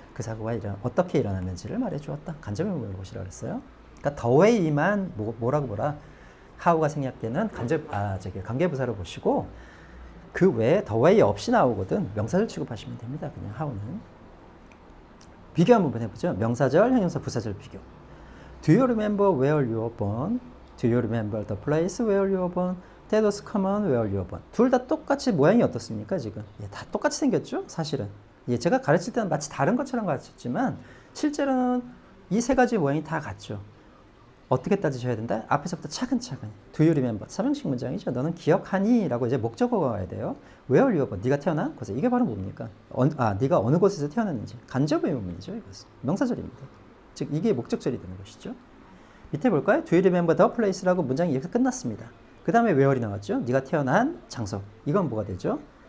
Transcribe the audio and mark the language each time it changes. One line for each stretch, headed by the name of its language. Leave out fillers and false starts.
Korean: 그 사고가 어떻게 일어났는지를 말해 주었다. 간접 의문문으로 보시라고 그랬어요. 그러니까 the way만 뭐라고 보라. how가 생략되는 관계부사로 보시고 그 외에 the way 없이 나오거든 명사절 취급하시면 됩니다. 그냥 how는. 비교 한번 해보죠. 명사절, 형용사, 부사절 비교.
English: Do you remember where you were born? Do you remember the place where you were born? That was common where you were born.
Korean: 둘 다 똑같이 모양이 어떻습니까 지금? 예, 다 똑같이 생겼죠 사실은. 예, 제가 가르칠 때는 마치 다른 것처럼 가르쳤지만 실제로는 이 세 가지 모양이 다 같죠. 어떻게 따지셔야 된다? 앞에서부터 차근차근. Do you remember? 삼형식 문장이죠. 너는 기억하니? 라고 이제 목적어가 와야 돼요. Where you were born? 네가 태어난 곳에. 이게 바로 뭡니까? 네가 어느 곳에서 태어났는지. 간접 의문문이죠. 이것은. 명사절입니다. 즉 이게 목적절이 되는 것이죠. 밑에 볼까요?
English: Do you remember the place라고 문장이 이렇게 끝났습니다.
Korean: 그 다음에 where이 나왔죠. 네가 태어난 장소. 이건 뭐가 되죠?